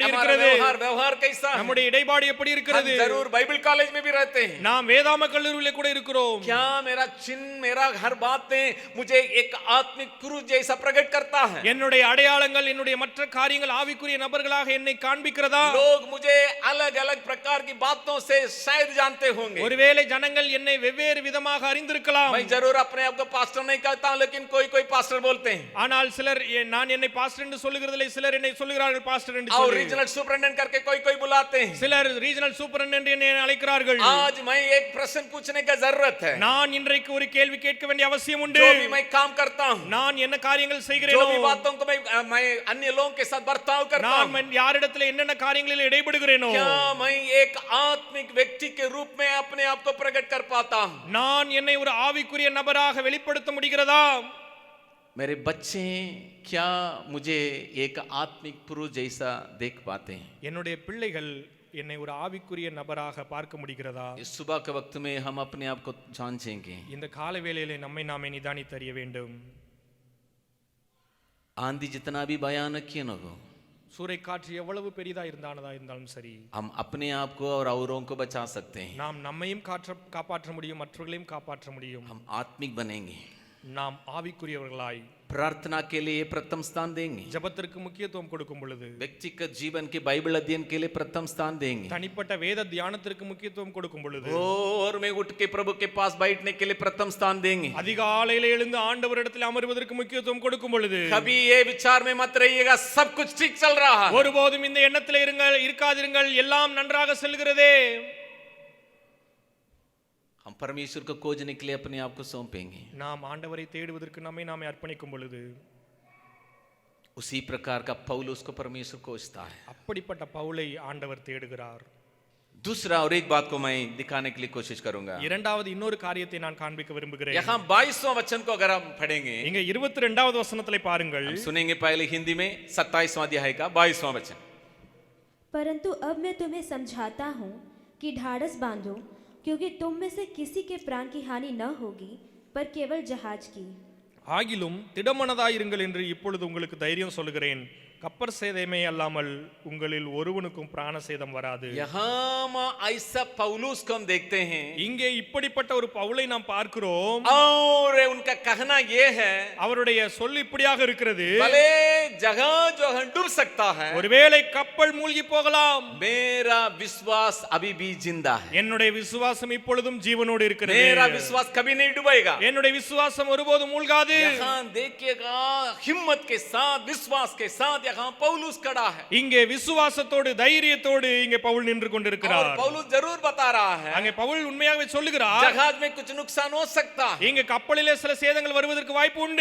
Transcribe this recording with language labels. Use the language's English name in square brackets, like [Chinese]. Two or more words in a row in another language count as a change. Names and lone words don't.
[Hindi] हमारा [Tamil] இருக்கிறது? [Hindi] व्यवहार कैसा है? [Tamil] நம்முடைய இடைபாடு எப்படி இருக்கிறது? [Hindi] हम जरूर [English] Bible college [Hindi] में भी रहते हैं, [Tamil] நாம் வேதாம கல்லூரியிலே கூட இருக்கிறோம். [Hindi] क्या मेरा चिन्ह, मेरा हर बातें मुझे एक आत्मिक पुरुष जैसा प्रकट करता है? [Tamil] என்னுடைய அடையாளங்கள், என்னுடைய மற்ற காரியங்கள் ஆவிக்குரிய நபர்களாக என்னை காண்பிக்கிறதா? [Hindi] लोग मुझे अलग अलग प्रकार की बातों से शायद जानते होंगे. [Tamil] ஒருவேளை ஜனங்கள் என்னை வெவ்வேறு விதமாக அறிந்திருக்கலாம். [Hindi] मैं जरूर अपने आप को पास्टर नहीं कहता हूं, लेकिन कोई कोई पास्टर बोलते हैं. [Tamil] ஆனால் சிலர் நான் என்னை பாஸ்டர் என்று சொல்லுகிறதில்லை, சிலர் என்னை சொல்லுகிறார்கள் பாஸ்டர் என்று [Hindi] और [Tamil] சொல்லி. [English] regional superintendent [Hindi] करके कोई कोई बुलाते हैं. [Tamil] சிலர் [English] regional superintendent [Tamil] என்னை அழைக்கிறார்கள். [Hindi] आज मैं एक प्रश्न पूछने का जरूरत है. [Tamil] நான் இன்றைக்கு ஒரு கேள்வி கேட்க வேண்டிய அவசியம் உண்டு. [Hindi] जो भी मैं काम करता हूं, [Tamil] நான் என்ன காரியங்கள் [Hindi] जो [Tamil] செய்கிறேனோ, [Hindi] भी बातों को मैं अन्य लोगों के साथ बर्ताव करता हूं, [Tamil] நான் யாரிடத்தில் என்னென்ன காரியங்களில் இடைபடுகிறேனோ, [Hindi] क्या मैं एक आत्मिक व्यक्ति के रूप में अपने आप को प्रकट कर पाता हूं? [Tamil] நான் என்னை ஒரு ஆவிக்குரிய நபராக வெளிப்படுத்த முடிகிறதா? [Hindi] मेरे बच्चे क्या मुझे एक आत्मिक पुरुष जैसा देख पाते हैं? [Tamil] என்னுடைய பிள்ளைகள் என்னை ஒரு ஆவிக்குரிய நபராக பார்க்க முடிகிறதா? [Hindi] इस सुबह के वक्त में हम अपने आप को जांचेंगे. [Tamil] இந்த காலை வேளையிலே நம்மை நாமே நிதானித்தறிய வேண்டும். [Hindi] आंधी जितना भी भयानक क्यों न हो, [Tamil] சூறைக்காற்று எவ்வளவு பெரிதா இருந்தாலும் சரி, [Hindi] हम अपने आप को और औरों को बचा सकते हैं. [Tamil] நாம் நம்மையும் காப்பாற்ற முடியும், மற்றவர்களையும் காப்பாற்ற முடியும். [Hindi] हम आत्मिक बनेंगे, [Tamil] நாம் ஆவிக்குரியவர்களாய் [Hindi] प्रार्थना के लिए प्रथम स्थान देंगे, [Tamil] ஜெபத்திற்கு முக்கியத்துவம் கொடுக்கும் பொழுது, [Hindi] व्यक्तिगत जीवन के बाइबल अध्ययन के लिए प्रथम स्थान देंगे, [Tamil] தனிப்பட்ட வேத தியானத்திற்கு முக்கியத்துவம் கொடுக்கும் பொழுது, [Hindi] और में उठ के प्रभु के पास बैठने के लिए प्रथम स्थान देंगे. [Tamil] அதிகாலையில எழுந்து ஆண்டவரிடத்தில் அமர்வதற்கு முக்கியத்துவம் கொடுக்கும் பொழுது, [Hindi] कभी ये विचार में मत रहिएगा सब कुछ ठीक चल रहा है. [Tamil] ஒருபோதும் இந்த எண்ணத்தில் இருக்காதிருங்கள், எல்லாம் நன்றாக செல்கிறதே. [Hindi] हम परमेश्वर को खोजने के लिए अपने आप को सौंपेंगे. [Tamil] நாம் ஆண்டவரை தேடுவதற்கு நம்மை நாமே அர்ப்பணிக்கும் பொழுது, [Hindi] उसी प्रकार का पौलुस को परमेश्वर खोजता है. [Tamil] அப்படிப்பட்ட பவுலை ஆண்டவர் தேடுகிறார். [Hindi] दूसरा और एक बात को मैं दिखाने के लिए कोशिश करूंगा. [Tamil] இரண்டாவது இன்னொரு காரியத்தை நான் காண்பிக்க விரும்புகிறேன். [Hindi] यहाँ 22वां वचन को अगर हम पढ़ेंगे, [Tamil] இங்க 22வது வசனத்திலே பாருங்கள். [Hindi] हम सुनेंगे पहले हिंदी में 27वां अध्याय का 22वां वचन. परंतु अब मैं तुम्हें समझाता हूँ कि ढाढ़स बांधो, क्योंकि तुम में से किसी के प्राण की हानि न होगी, पर केवल जहाज की. [Tamil] ஆகிலும் திடமனதாயிருங்கள் என்று இப்பொழுது உங்களுக்கு தைரியம் சொல்கிறேன். கப்பர் சேதமே அல்லாமல் உங்களில் ஒருவனுக்கும் பிராண சேதம் வராது. [Hindi] यहाँ ऐसा पौलुस को हम देखते हैं, [Tamil] இங்கே இப்படிப்பட்ட ஒரு பவுலை நாம் பார்க்கிறோம். [Hindi] और उनका कहना ये है, [Tamil] அவருடைய சொல் இப்படியாக இருக்கிறது, [Hindi] भले जहाज जो है डूब सकता है, [Tamil] ஒருவேளை கப்பல் மூழ்கி போகலாம், [Hindi] मेरा विश्वास अभी भी जिंदा है. [Tamil] என்னுடைய விசுவாசம் இப்பொழுதும் ஜீவனோடு இருக்கிறது. [Hindi] मेरा विश्वास कभी नहीं डूबेगा. [Tamil] என்னுடைய விசுவாசம் ஒருபோதும் மூழ்காது. [Hindi] यहाँ देखिएगा हिम्मत के साथ, विश्वास के साथ यहाँ पौलुस खड़ा है. [Tamil] இங்கே விசுவாசத்தோடு தைரியத்தோடு இங்கே பவுல் நின்று கொண்டிருக்கிறார். [Hindi] और पौलुस जरूर बता रहा है, [Tamil] அங்கே பவுல் உண்மையாகவே சொல்லுகிறார், [Hindi] जहाज में कुछ नुकसान हो सकता है, [Tamil] இங்கே கப்பலிலே சில சேதங்கள் வருவதற்கு வாய்ப்பு உண்டு,